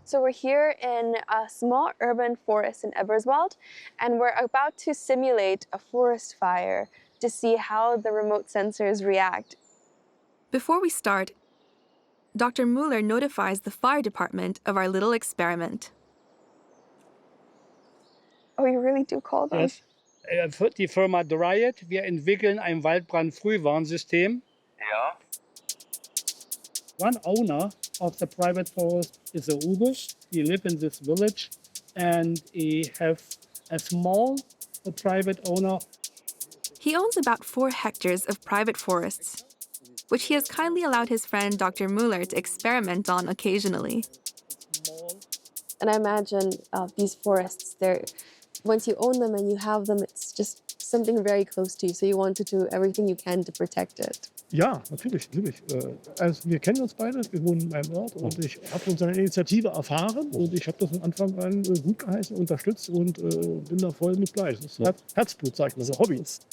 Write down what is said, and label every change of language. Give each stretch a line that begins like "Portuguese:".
English: So we're here in a small urban forest in Eberswald, and we're about to simulate a forest fire to see how the remote sensors react. Before we start, Dr. Mueller notifies the fire department of our little experiment. Oh, you really do call them? Yes.
German: Die Firma Dryet, wir entwickeln ein Waldbrandfrühwarnsystem. Ja.
English: One owner of the private forest is a Ubish. He live in this village and he have a small private owner. He owns about 4 hectares of private forests, which he has kindly allowed his friend Dr. Mueller to experiment on occasionally. And I imagine these forests, once you own them and you have them, it's just something very close to you. So you want to do everything you can to protect it.
German: Ja, natürlich. Also wir kennen uns beide, wir wohnen in einem Ort und ich habe unsere Initiative erfahren und ich habe das von Anfang an gut geheißen, unterstützt und bin da voll mit bei. Das ist Herzblut, sag ich mal, so Hobby.